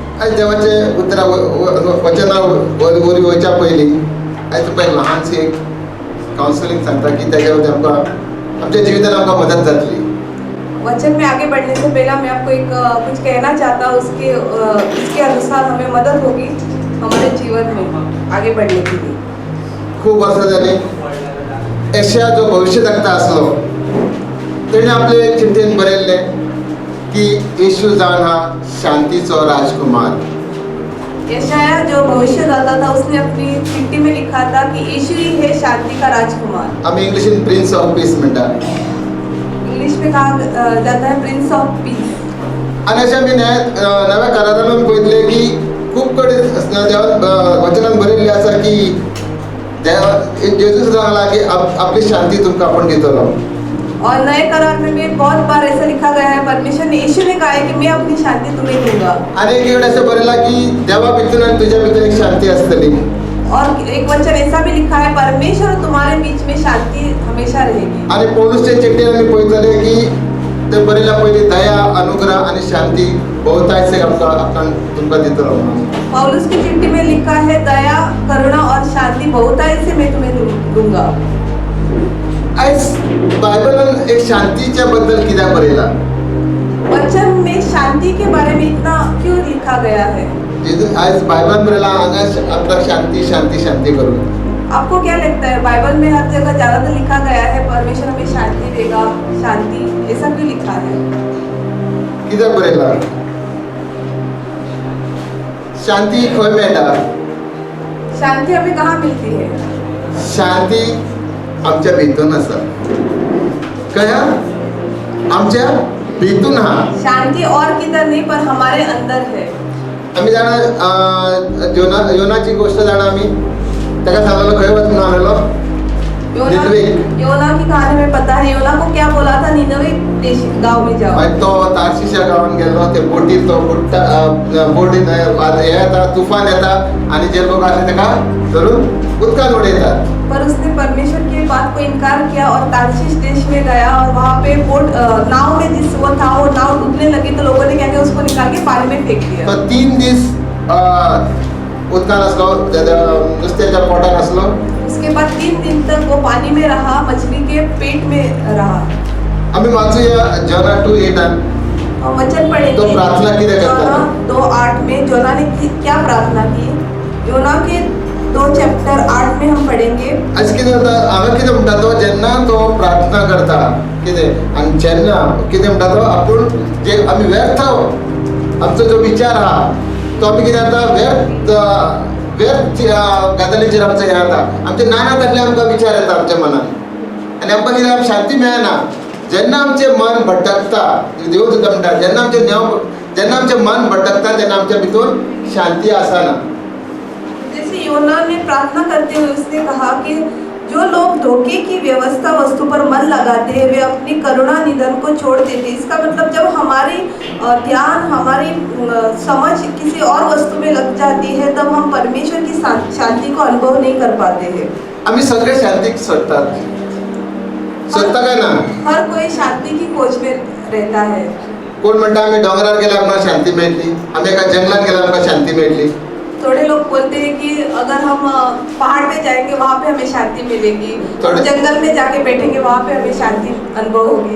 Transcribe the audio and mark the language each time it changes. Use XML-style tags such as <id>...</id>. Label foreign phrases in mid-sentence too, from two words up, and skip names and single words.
<kok>आयज देवाचे उतरा वचना वरी वयच्या पयलीं आयज तुका ल्हानशी एक कावन्सिलिंग सांगता की तेज्या आमकां आमच्या जिवितान आमकां मदत जातली.</kok> <hi>वचन में आगे बढ़ने से पहले मैं आपको एक कुछ कहना चाहता हूँ, उसके अनुसार हमें मदद होगी हमारे जीवन में आगे बढ़ने के लिए.</hi> <kok>खूब वर्सां जालीं यशाया जो भविष्यवक्ता आसलो तेणे आपले चिठ्ठेन बरयल्लें की येशू जावन हा शांतीचो राजकुमार.</kok> <hi>यशाया जो भविष्यदाता था उसने अपनी चिट्ठी में लिखा था कि यीशु ही है शांति का राजकुमार.</hi> <kok>आमी इंग्लिशीन</kok> <en>prince of peace</en> <kok>म्हणटा.</kok> <hi>इंग्लिश में कहा जाता है</hi> <en>prince of peace.</en> <kok>आनी अशें आमी नव्या करारान आमी पळयतले की खूब कडेन देवान वचनान बरयल्लें आसा की जेजूस सांगला की आपली शांती तुमकां आपूण दितलो.</kok> <hi>और नए करार में भी बहुत बार ऐसा लिखा गया है, परमेश्वर ने यीशु ने कहा है कि मैं अपनी शांति तुम्हें दूंगा.</hi> <kok>आनी एक कडेन अशें बरयलां की देवा भितर आनी तुज्या भितर एक शांती आसतली.</kok> <hi>और एक वचन ऐसा भी लिखा है, परमेश्वर और तुम्हारे बीच में शांति हमेशा रहेगी.</hi> <kok>आनी पौलुसचे चिठ्ठेन आमी पळयतले की ते बरयल्या पयलीं दया अनुग्रह आनी शांती बहुतायशे आमकां तुमकां दितलो.</kok> <hi>पौलुस की चिट्ठी में लिखा है, दया करुणा और शांति बहुतायत से मैं तुम्हें दूंगा.</hi> <kok>आयज बायबलान एक शांतीच्या बद्दल कित्याक बरयलां?</kok> <hi>वचन में शांति के बारे में इतना क्यों लिखा गया है?</hi> <kok>आज बायबलान बरयलां हांगा आपल्याक शांती शांती शांती करून.</kok> <hi>आपको क्या लगता है, बाइबल में हर जगह ज्यादातर लिखा गया है परमेश्वर हमें शांति देगा, शांति, ऐसा क्यों लिखा है?</hi> <kok>कित्याक बरयलां? शांती खंय मेळटा?</kok> <hi>शांति हमें कहाँ मिलती है?</hi> <kok>शांती आमच्या भितून आसा. कळ्ळें? आमच्या भितून आहा.</kok> <hi>शांति और किधर नहीं पर हमारे अंदर है.</hi> <kok>आमी जाणा योनाची गोष्ट जाणा आमी. ताका सांगलेलो खंय वच म्हणून आलेलो?</kok> <hi>योना की कहानी में पता है, योना को क्या बोला था, निनवे देश गांव में जाओ.</hi> <kok>मागीर तो तार्शीशा गांवान गेलो. ते बोटीर तो बोटीन हे येता, तुफान येता आनी जे लोक आसले ताका धरून उदकान उडयतात.</kok> <hi>पर उसने परमेश्वर की बात को इनकार किया और तार्शीश देश में गया और वहाँ पे बोट नाव में जिस वो था वो नाव डूबने लगी, तो लोगों ने क्या किया, उसको निकाल के पानी में फेंक दिया.</hi> <kok>तो 3 दीस उदकान आसलो, नुस्त्याच्या पोटान आसलो.</kok> <hi>उसके बाद 3 दिन तक वो पानी में रहा, मछली के पेट में रहा.</hi> <kok>आमी वाचूया जोना 2:8</kok> <hi>और वचन पढ़ेंगे</hi> <kok>तो प्रार्थना किती करता?</kok> <hi>जोना 2:8 में जोना ने क्या प्रार्थना की. जोना के 2 चैप्टर 8 में हम पढ़ेंगे.</hi> <kok>आज कितें जाता, हांगा कितें म्हणटा तो, जेन्ना तो प्रार्थना करता कितें आनी जेन्ना कितें म्हणटा तो, आपूण जे आमी व्यर्थ आमचो जो विचार आहा तो आमी कितें जाता व्यर्थ गजालींचेर आमचो हें जाता. आमचे नाना तसले आमकां विचार येता आमच्या मनान आनी आमकां कितें शांती मेळना. जेन्ना आमचें मन भटकता, देव सुद्दां म्हणटा जेन्ना आमचें मन भटकता तेन्ना आमच्या भितून शांती आसना.</kok> <hi>जैसे योना ने प्रार्थना करते हुए उसने कहा कि जो लोग धोखे की व्यवस्था वस्तु पर मन लगाते हैं वे अपनी करुणा निधन को छोड़ देते हैं. इसका मतलब जब हमारी ध्यान हमारी समझ किसी और वस्तु में लग जाती है तब हम परमेश्वर की शांति को अनुभव नहीं कर पाते हैं.</hi> <kok>आम्ही सगळे शांतीक सोदतात काय ना?</kok> <hi>हर कोई शांति की खोज में रहता है.</hi> <kok>कोण म्हणटा आम्ही डोंगरार गेल्यार आमकां शांती मेळटली, आम्ही एका जंगलात गेल्यार आमकां शांती मेळटली.</kok> <hi>थोड़े लोग बोलते हैं कि अगर हम पहाड़ पे जाएंगे वहाँ पे हमें शांति मिलेगी, जंगल में जाके बैठेंगे वहाँ पे हमें शांति अनुभव होगी.</hi>